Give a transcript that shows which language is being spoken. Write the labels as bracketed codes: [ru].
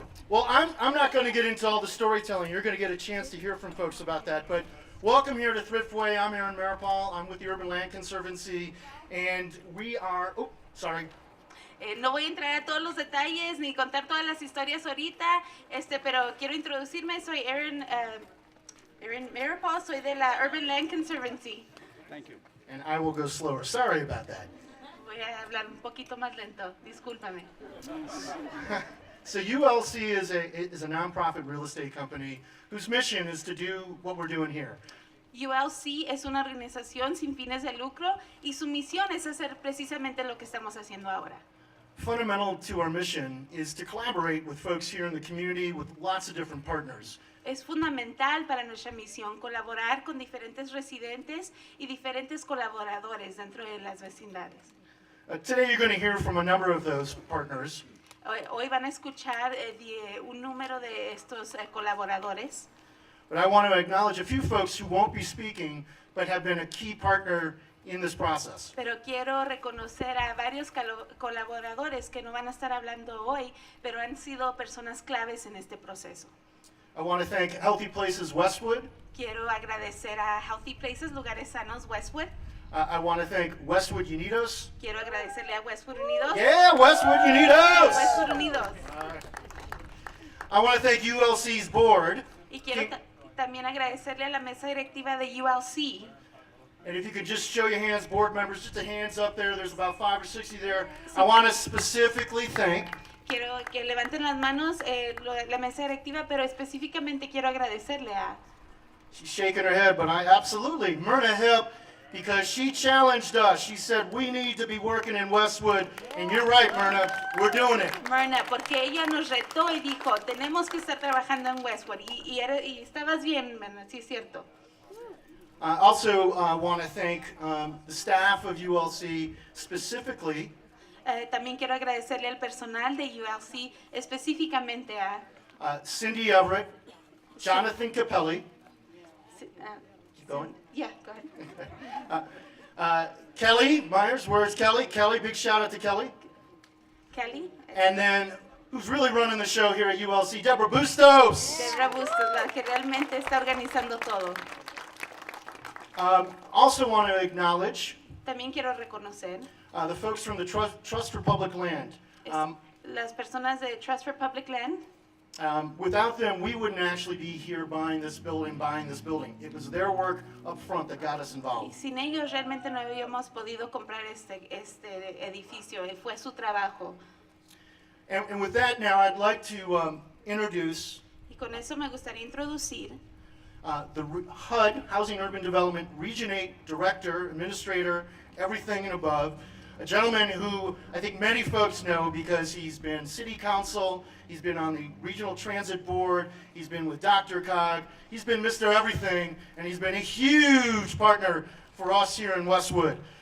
[en] Well, I'm not going to get into all the storytelling. You're going to get a chance to hear from folks about that. But welcome here to Thriftway. I'm Aaron Maripal. I'm with the Urban Land Conservancy. And we are... Oh, sorry. [es] No voy a entrar a todos los detalles ni contar todas las historias ahorita, pero quiero introducirme. Soy Aaron Maripal, soy de la Urban Land Conservancy. [en] Thank you. And I will go slower. Sorry about that. [es] Voy a hablar un poquito más lento. Discúlpame. [en] So ULC is a nonprofit real estate company whose mission is to do what we're doing here. [es] ULC es una organización sin fines de lucro y su misión es hacer precisamente lo que estamos haciendo ahora. [en] Fundamental to our mission is to collaborate with folks here in the community with lots of different partners. [es] Es fundamental para nuestra misión colaborar con diferentes residentes y diferentes colaboradores dentro de las vecindades. [en] Today you're going to hear from a number of those partners. [es] Hoy van a escuchar un número de estos colaboradores. [en] But I want to acknowledge a few folks who won't be speaking but have been a key partner in this process. [es] Pero quiero reconocer a varios colaboradores que no van a estar hablando hoy, pero han sido personas claves en este proceso. [en] I want to thank Healthy Places Westwood. [es] Quiero agradecer a Healthy Places, Lugares Sanos Westwood. [en] I want to thank Westwood Unidos. [es] Quiero agradecerle a Westwood Unidos. [en] Yeah, Westwood Unidos! [es] Westwood Unidos. [en] I want to thank ULC's board. [es] Y quiero también agradecerle a la mesa directiva de ULC. [en] And if you could just show your hands, board members, just the hands up there. There's about 5 or 60 there. I want to specifically thank. [es] Quiero que levanten las manos la mesa directiva, pero específicamente quiero agradecerle a... [en] She's shaking her head, but absolutely. Myrna Hip, because she challenged us. She said, we need to be working in Westwood. And you're right, Myrna. We're doing it. [es] Myrna, porque ella nos retó y dijo, tenemos que estar trabajando en Westwood. Y estabas bien, Myrna, sí es cierto. [en] I also want to thank the staff of ULC specifically. [es] También quiero agradecerle al personal de ULC, específicamente a... [en] Cindy Everett, Jonathan Capelli. Keep going. Yeah, go ahead. Kelly Myers, where's Kelly? Kelly, big shout out to Kelly. Kelly. And then, who's really running the show here at ULC? Deborah Bustos. [es] Deborah Bustos, la que realmente está organizando todo. [en] Also want to acknowledge [es] También quiero reconocer [en] the folks from the Trust for Public Land. [es] Las personas de Trust for Public Land. [en] Without them, we wouldn't actually be here buying this building. It was their work up front that got us [es] Y [en] involved. [es] sin ellos realmente no habíamos podido comprar este edificio. Fue su trabajo. [en] And with that now, I'd like to introduce [es] Y con eso me gustaría introducir [en] the HUD, Housing Urban Development, Region 8 Director, Administrator, everything and above. A gentleman who I think many folks know because he's been City Council, he's been on the Regional Transit Board, he's been with Dr. Cog, he's been Mr. Everything, and he's been a huge partner for us here in Westwood.